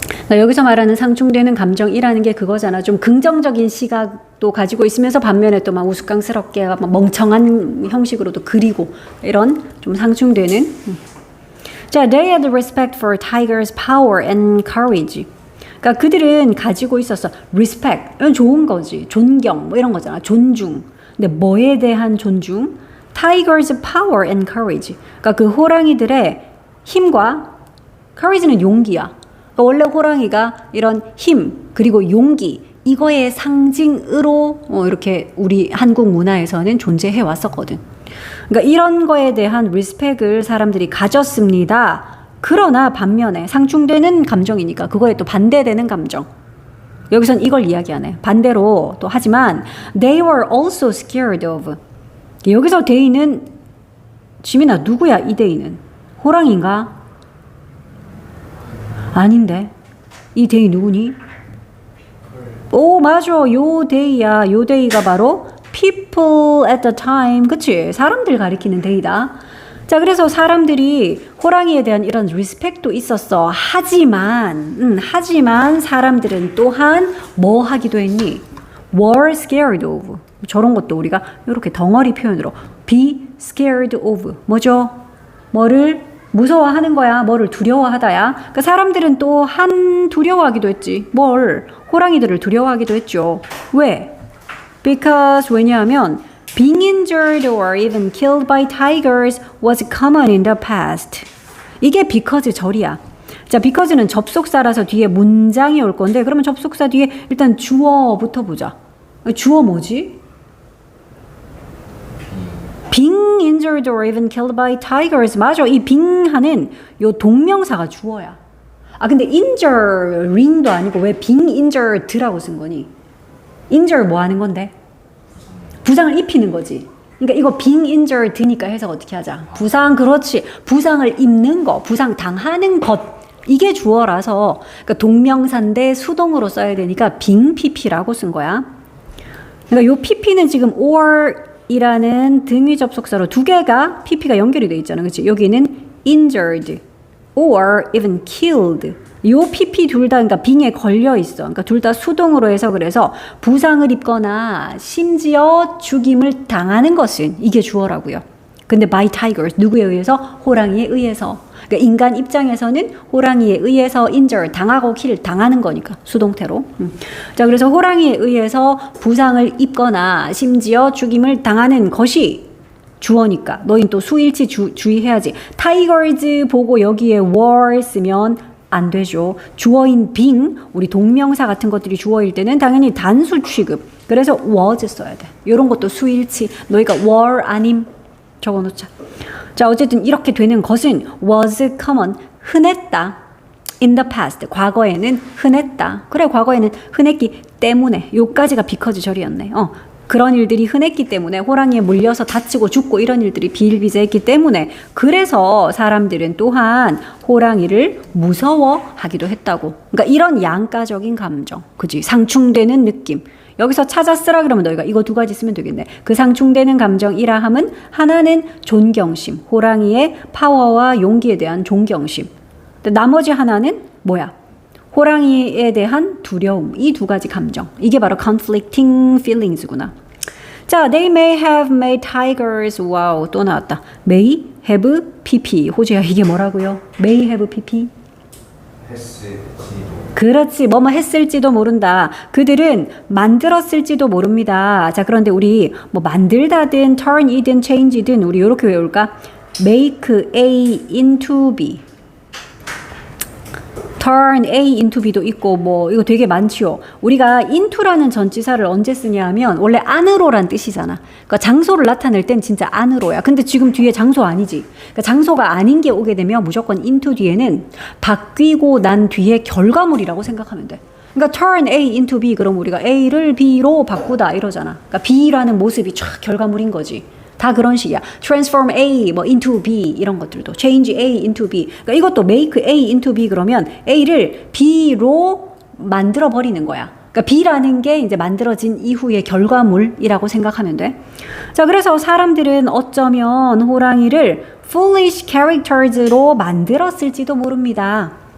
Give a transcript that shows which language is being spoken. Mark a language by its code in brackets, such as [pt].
[ko] 여기서 말하는 상충되는 감정이라는 게 그거잖아. 좀 긍정적인 시각도 가지고 있으면서 반면에 또 막 우스꽝스럽게 막 멍청한 형식으로도 그리고 이런 좀 상충되는. 자, [en] they had respect for tigers' power and courage. [ko] 그러니까 그들은 가지고 있었어. respect. 이건 좋은 거지. 존경 뭐 이런 거잖아. 존중. 근데 뭐에 대한 존중? [en] Tiger's power and courage. [ko] 그러니까 그 호랑이들의 힘과 courage는 용기야. 그러니까 원래 호랑이가 이런 힘 그리고 용기 이거의 상징으로 이렇게 우리 한국 문화에서는 존재해 왔었거든. 그러니까 이런 거에 대한 리스펙을 사람들이 가졌습니다. 그러나 반면에 상충되는 감정이니까 그거에 또 반대되는 감정. 여기선 이걸 이야기하네. 반대로 또 하지만 [en] they were also scared of. [ko] 여기서 데이는 지민아 누구야 이 데이는? 호랑이인가? 아닌데 이 데이 누구니? 오 맞아 요 데이야. 요 데이가 바로 [en] people at the time. [ko] 그치? 사람들 가리키는 데이다. 자 그래서 사람들이 호랑이에 대한 이런 리스펙도 있었어. 하지만 사람들은 또한 뭐 하기도 했니? [en] were scared of. [ko] 저런 것도 우리가 이렇게 덩어리 표현으로 [en] be scared of [ko] 뭐죠? 뭐를 무서워하는 거야. 뭐를 두려워하다야. 그러니까 사람들은 또한 두려워하기도 했지. 뭘? 호랑이들을 두려워하기도 했죠. 왜? [en] Because [ko] 왜냐하면 [en] being injured or even killed by tigers was common in the past. [ko] 이게 because 절이야. 자, because는 접속사라서 뒤에 문장이 올 건데 그러면 접속사 뒤에 일단 주어부터 보자. 주어 뭐지? [en] being injured or even killed by tigers. [ko] 맞아. 이 being하는 요 동명사가 주어야. 근데 injuring도 아니고 왜 [en] being injured [ko] 라고 쓴 거니? injure 뭐 하는 건데? 부상을 입히는 거지. 그러니까 이거 being injured니까 해석 어떻게 하자? 부상, 그렇지. 부상을 입는 거, 부상 당하는 것. 이게 주어라서 그러니까 동명사인데 수동으로 써야 되니까 being pp라고 쓴 거야. 그러니까 요 pp는 지금 or 이라는 등위 접속사로 두 개가 pp가 연결이 돼 있잖아. 그치? 여기는 [en] injured or even killed. [ko] 요 pp 둘 다 그러니까 빙에 걸려 있어. 그러니까 둘 다 수동으로 해석을 해서 부상을 입거나 심지어 죽임을 당하는 것은 이게 주어라고요. 근데 [en] by tigers [ko] 누구에 의해서? 호랑이에 의해서. 그러니까 인간 입장에서는 호랑이에 의해서 injure 당하고 kill 당하는 거니까 수동태로. 자 그래서 호랑이에 의해서 부상을 입거나 심지어 죽임을 당하는 것이 주어니까 너희는 또 수일치 주의해야지. tigers 보고 여기에 were 쓰면 안 되죠. 주어인 being 우리 동명사 같은 것들이 주어일 때는 당연히 단수 취급. 그래서 was 써야 돼. 이런 것도 수일치. 너희가 were 아님 적어놓자. 자 어쨌든 이렇게 되는 것은 was common 흔했다. [en] in the past [ko] 과거에는 흔했다. 그래 과거에는 흔했기 때문에 요까지가 because 절이었네. 그런 일들이 흔했기 때문에 호랑이에 물려서 다치고 죽고 이런 일들이 비일비재했기 때문에 그래서 사람들은 또한 호랑이를 무서워하기도 했다고. 그러니까 이런 양가적인 감정, 그지? 상충되는 느낌. 여기서 찾아 쓰라 그러면 너희가 이거 두 가지 쓰면 되겠네. 그 상충되는 감정이라 함은 하나는 존경심, 호랑이의 파워와 용기에 대한 존경심. 나머지 하나는 뭐야? 호랑이에 대한 두려움. 이 두 가지 감정. 이게 바로 [en] conflicting feelings [ko] 구나. 자, [en] they may have made tigers. [ko] 와우, 또 나왔다. [en] may have pp. [ko] 호주야, 이게 뭐라고요? may have pp. 했을지도. 그렇지. 뭐뭐 했을지도 모른다. 그들은 만들었을지도 모릅니다. 자, 그런데 우리 뭐 만들다든 turn이든 change든 우리 이렇게 외울까? [en] make A into B. turn A into B [ko] 도 있고 뭐 이거 되게 많지요. 우리가 into라는 전치사를 언제 쓰냐 하면 원래 안으로란 뜻이잖아. 그러니까 장소를 나타낼 땐 진짜 안으로야. 근데 지금 뒤에 장소 아니지. 그러니까 장소가 아닌 게 오게 되면 무조건 into 뒤에는 바뀌고 난 뒤에 결과물이라고 생각하면 돼. 그러니까 [en] turn A into B [ko] 그럼 우리가 A를 B로 바꾸다 이러잖아. 그러니까 B라는 모습이 쫙 결과물인 거지. 다 그런 식이야. [en] transform A 뭐 into B [ko] 이런 것들도 [en] change A into B. [ko] 그러니까 이것도 [en] make A into B [ko] 그러면 A를 B로 만들어 버리는 거야. 그러니까 B라는 게 이제 만들어진 이후의 결과물이라고 생각하면 돼. 자, 그래서 사람들은 어쩌면 호랑이를 [en] foolish characters [ko] 로 만들었을지도 모릅니다.